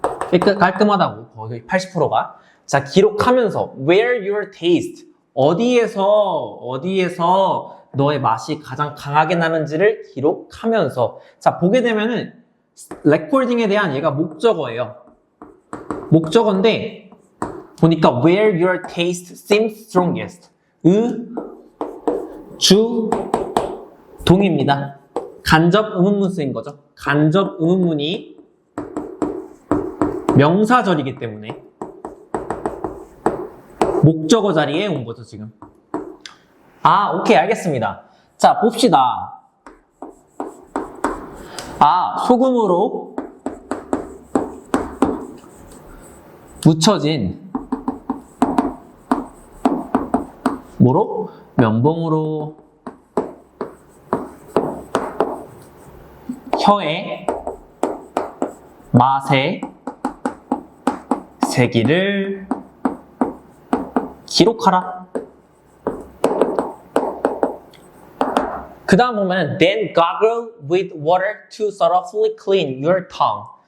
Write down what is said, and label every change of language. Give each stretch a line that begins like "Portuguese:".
Korean: 깔끔하다고 거의 80%가. 자, 기록하면서
English: where your taste
Korean: 어디에서 너의 맛이 가장 강하게 나는지를 기록하면서. 자, 보게 되면은 레코딩에 대한 얘가 목적어예요. 목적어인데 보니까
English: where your taste seems strongest
Korean: 주 동입니다. 간접 의문문 쓰인 거죠. 간접 의문문이 명사절이기 때문에 목적어 자리에 온 거죠, 지금. 아, 오케이, 알겠습니다. 자, 봅시다. 아, 소금으로 묻혀진 뭐로? 면봉으로 혀의 맛의 세기를 기록하라. 그 다음 보면은
English: then gargle with water to thoroughly clean your tongue.